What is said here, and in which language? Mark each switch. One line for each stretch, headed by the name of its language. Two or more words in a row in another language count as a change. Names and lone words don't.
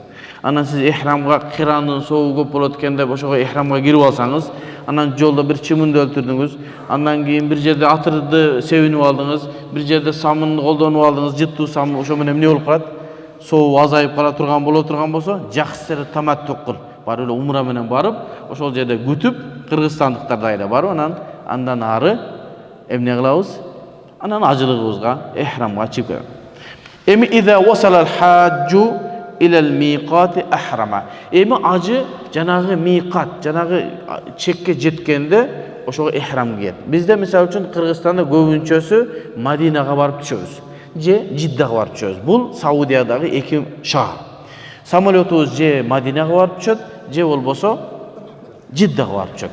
Kyrgyz: Анан сиз ихрамга кирандын соогу көп болот экен деп ошого ихрамга кирип алсаңыз, анан жолдо бир чымынды өлтүрдүңүз, андан кийин бир жерде атырды себинип алдыңыз, бир жерде самынды колдонуп алдыңыз, жыттуу самын, ошо менен эмне болуп калат? Соогу азайып кала турган болсо, жакшы эле таматтук кыл. Барып эле умра менен барып, ошол жерде күтүп, кыргызстандыктардай эле барып, андан ары эмне кылабыз? Анан ажылыгыбызга, ихрамга чыгып келебиз.
Arabic: Эми إذا وصل الحاج إلى الميقات أحرم.
Kyrgyz: Эми ажы жанагы миқат, жанагы чекке жеткенде ошого ихрам кийет. Бизде мисалы үчүн Кыргызстанда көбүнчөсү Мадинага барып түшөбүз, же Жиддага барып түшөбүз. Бул Саудиядагы эки шаар. Самолетубуз же Мадинага барып түшөт, же болбосо Жиддага барып түшөт.